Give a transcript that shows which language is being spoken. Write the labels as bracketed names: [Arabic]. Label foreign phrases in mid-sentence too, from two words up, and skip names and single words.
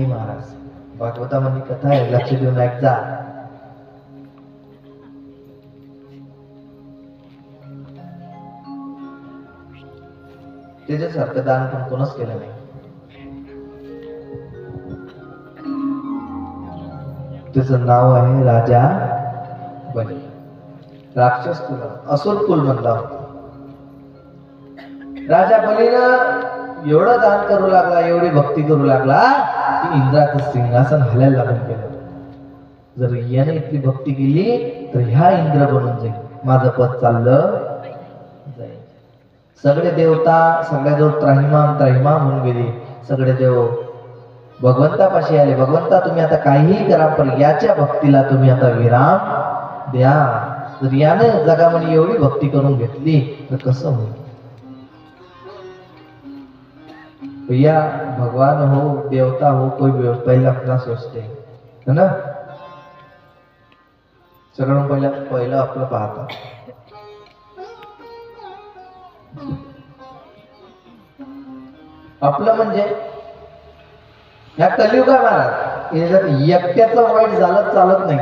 [Marathi] महाराज भागवतामध्ये कथा आहे, लक्ष देऊन ऐकता. त्याच्यासारखं दान पण कोणच केलं नाही. त्याचं नाव आहे राजा बली. राक्षस कुल, असुर कुल म्हणला होता. राजा बलीनं एवढं दान करू लागला, एवढी भक्ती करू लागला की इंद्राचं सिंहासन हलायला लागून गेलं. जर याने इतकी भक्ती केली तर ह्या इंद्र बनून जाईल, माझं पद चाललं जाईल. सगळे देवता सगळ्याजवळ [Sanskrit] त्राहिमाम त्राहिमाम [Marathi] होऊन गेले. सगळे देव भगवंतापाशी आले. भगवंता तुम्ही आता काहीही करा पण याच्या भक्तीला तुम्ही आता विराम द्या. जर याने जगामध्ये एवढी भक्ती करून घेतली तर कसं होईल? [Hindi] या भगवान हो देवता हो कोई पहले अपना सोचते है ना. [Marathi] सगळं पहिलं आपलं पाहता. आपलं म्हणजे या कलियुगा महाराज हे जर एकट्याचं वाईट झालं चालत नाही.